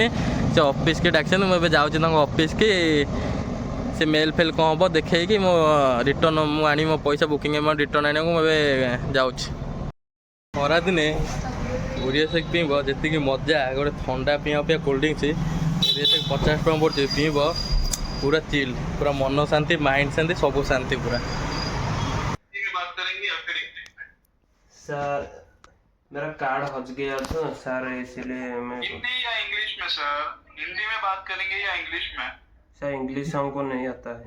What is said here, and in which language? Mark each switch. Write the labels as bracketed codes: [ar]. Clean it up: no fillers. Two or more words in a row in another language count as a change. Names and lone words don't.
[or] ସେ ଅଫିସ୍କି ଡାକିଛନ୍ତି। ମୁଁ ଏବେ ଯାଉଛି ତାଙ୍କ ଅଫିସ୍କି। ସେ ମେଲ୍ ଫେଲ୍ କ'ଣ ହେବ ଦେଖେଇକି ମୁଁ ରିଟର୍ଣ୍ଣ ମୁଁ ଆଣିବି ମୋ ପଇସା [en] booking amount return [or] ଆଣିବାକୁ ମୁଁ ଏବେ ଯାଉଛି। ଖରାଦିନେ ଓରିଓ ସେକ୍ ପିଇବ ଯେତିକି ମଜା, ଗୋଟେ ଥଣ୍ଡା ପିଇବା [en] cold drinks [or] ଓରିଓ ସେକ୍ 50 ଟଙ୍କା ପଡ଼ୁଛି। [hi] ପିଇବ पूरा चिल, पूरा मन शांति, माइंड शांति, सब शांति पूरा। बात करेंगे या फिर सर मेरा कार्ड हज गया था सर, इसलिए मैं हिंदी या इंग्लिश में सर? हिंदी में बात करेंगे या इंग्लिश में? सर इंग्लिश हमको नहीं आता है।